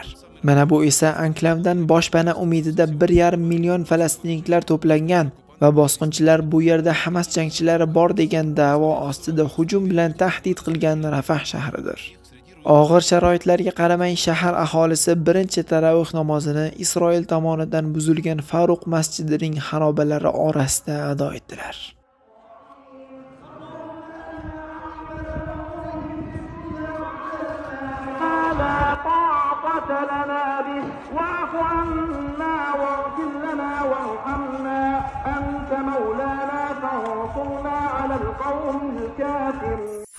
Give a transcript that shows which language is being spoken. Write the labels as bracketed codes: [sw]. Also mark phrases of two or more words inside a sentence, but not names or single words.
[uz] Mana bu esa anklavdan boshpana umidida 1,5 million falastinliklar to'plangan va bosqinchilar bu yerda Hamas jangchilari bor degan da'vo ostida hujum bilan tahdid qilgan Rafah shahridir. Og'ir sharoitlarga qaramay shahar aholisi birinchi tarovih namozini Isroil tomonidan buzilgan Faruq masjidining xarobalari orasida ado etdilar. [ar] لنا به واعف عنا واغفر لنا وارحمنا أنت مولانا فانصرنا على القوم الكافرين.